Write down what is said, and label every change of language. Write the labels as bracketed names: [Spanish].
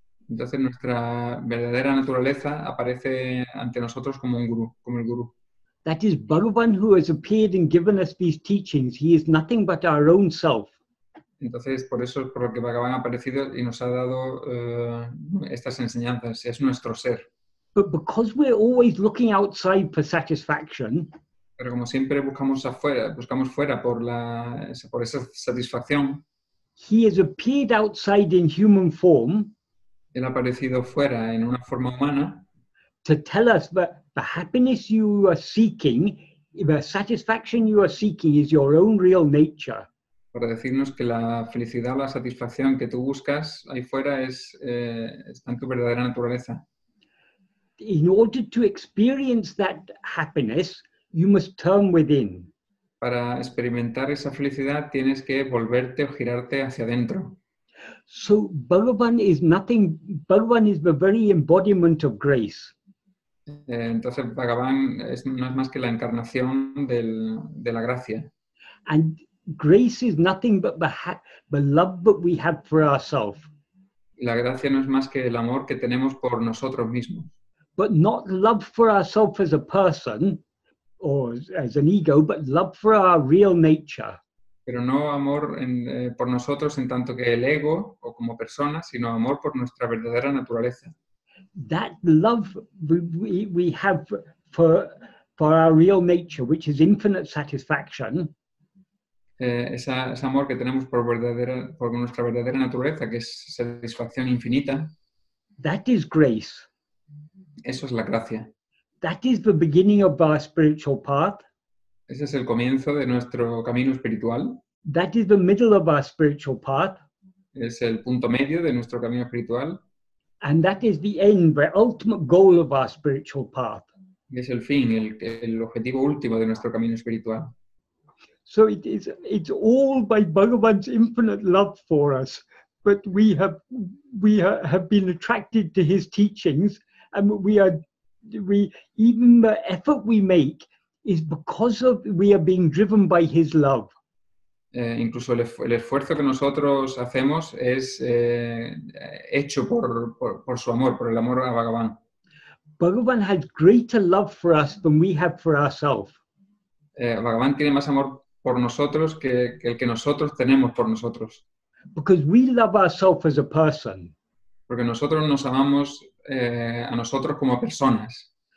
[Spanish] Entonces, nuestra verdadera naturaleza aparece ante nosotros como el gurú. [English] That is Bhagavan, who has appeared and given us these teachings. He is nothing but our own self. [Spanish] Entonces, por eso es por lo que Bhagavan ha aparecido y nos ha dado estas enseñanzas. Es nuestro ser. [English] But because we're always looking outside for satisfaction, [Spanish] pero como siempre buscamos fuera por esa satisfacción, [English] he has appeared outside in human form [Spanish] él ha aparecido fuera en una forma humana [English] to tell us that the happiness you are seeking, the satisfaction you are seeking is your own real nature. [Spanish] Para decirnos que la felicidad o la satisfacción que tú buscas ahí fuera está en tu verdadera naturaleza. [English] In order to experience that happiness, you must turn within. [Spanish] Para experimentar esa felicidad tienes que volverte o girarte hacia adentro. [English] So Bhagavan is the very embodiment of grace. [Spanish] Entonces Bhagavan no es más que la encarnación de la gracia. [English] And grace is nothing but the love that we have for ourselves. [Spanish] La gracia no es más que el amor que tenemos por nosotros mismos. [English] But not love for ourselves as a person or as an ego, but love for our real nature. [Spanish] Pero no amor por nosotros en tanto que el ego o como personas, sino amor por nuestra verdadera naturaleza. [English] That love we have for our real nature, which is infinite satisfaction, [Spanish] Ese amor que tenemos por nuestra verdadera naturaleza, que es satisfacción infinita, [English] that is grace. [Spanish] eso es la gracia. [English] That is the beginning of our spiritual path. [Spanish] Ese es el comienzo de nuestro camino espiritual. [English] That is the middle of our spiritual path. [Spanish] Es el punto medio de nuestro camino espiritual. [English] And that is the end, the ultimate goal of our spiritual path. [Spanish] Y es el fin, el objetivo último de nuestro camino espiritual. [English] So it's all by Bhagavan's infinite love for us, but we have been attracted to his teachings, and even the effort we make is because we are being driven by his love. [Spanish] Incluso el esfuerzo que nosotros hacemos es hecho por su amor, por el amor a Bhagavan. [English] Bhagavan has greater love for us than we have for ourselves. [Spanish] Bhagavan tiene más amor por nosotros que el que nosotros tenemos por nosotros. [English] Because we love ourselves as a person. [Spanish] Porque nosotros nos amamos a nosotros como personas.